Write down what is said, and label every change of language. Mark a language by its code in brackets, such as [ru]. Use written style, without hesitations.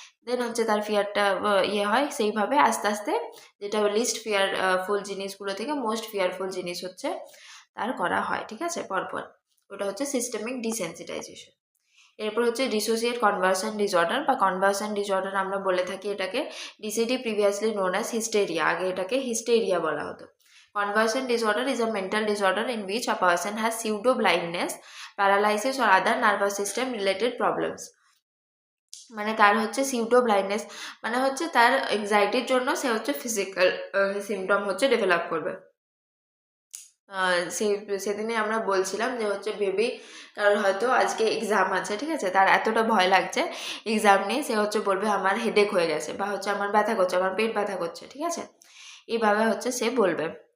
[bn] দেন হচ্ছে তার ফিয়ারটা ইয়ে হয়। সেইভাবে আস্তে আস্তে যেটা লিস্ট ফিয়ারফুল জিনিসগুলো থেকে মোস্ট ফিয়ারফুল জিনিস হচ্ছে তার করা হয়, ঠিক আছে, পরপর। ওটা হচ্ছে সিস্টেমিক ডিসেন্সিটাইজেশন। এরপর হচ্ছে ডিসোসিয়েট কনভার্সন ডিসঅর্ডার বা কনভার্সন ডিসঅর্ডার আমরা বলে থাকি এটাকে। [en] DCD previously known as hysteria, [bn] আগে এটাকে হিস্টেরিয়া বলা হতো। [en] Conversion disorder is a mental disorder in which a person has pseudo blindness, paralysis or other nervous system related problems. [bn] মানে তার হচ্ছে সিউডো ব্লাইন্ডনেস, মানে হচ্ছে তার এংজাইটির জন্য সে হচ্ছে ফিজিক্যাল সিমটম হচ্ছে ডেভেলপ করবে। সেদিনে আমরা বলছিলাম যে হচ্ছে বেবি কারোর হয়তো আজকে এক্সাম আছে, ঠিক আছে, তার এতটা ভয় লাগছে এক্সাম নিয়ে, সে হচ্ছে বলবে আমার হেডেক হয়ে গেছে, বা হচ্ছে আমার ব্যথা করছে, আমার পেট ব্যথা করছে, ঠিক আছে, এইভাবে হচ্ছে সে বলবে।